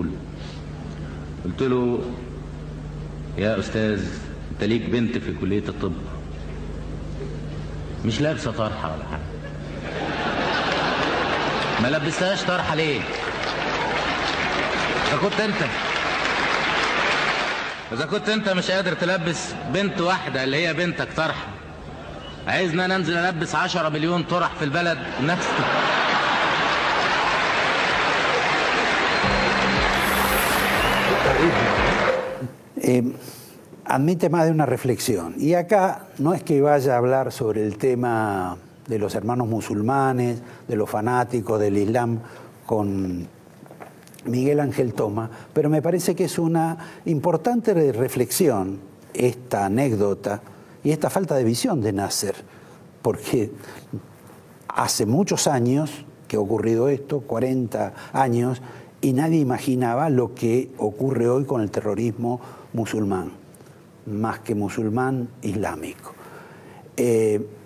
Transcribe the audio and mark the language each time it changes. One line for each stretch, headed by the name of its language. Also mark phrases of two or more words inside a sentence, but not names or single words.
Arabic: قلت له يا أستاذ أنت ليك بنت في كلية الطب مش لابسة طرحة ولا حاجة، ما لبستهاش طرحه ليه؟ اذا كنت انت مش قادر تلبس بنت واحده اللي هي بنتك طرحه، عايزنا ننزل البس 10 مليون طرح في البلد نفس.
Spanish: Admite más de una reflexión. Y acá no es que vaya a hablar sobre el tema de los hermanos musulmanes, de los fanáticos del Islam con Miguel Ángel Toma, pero me parece que es una importante reflexión esta anécdota y esta falta de visión de Nasser, porque hace muchos años que ha ocurrido esto, 40 años, y nadie imaginaba lo que ocurre hoy con el terrorismo musulmán, más que musulmán islámico.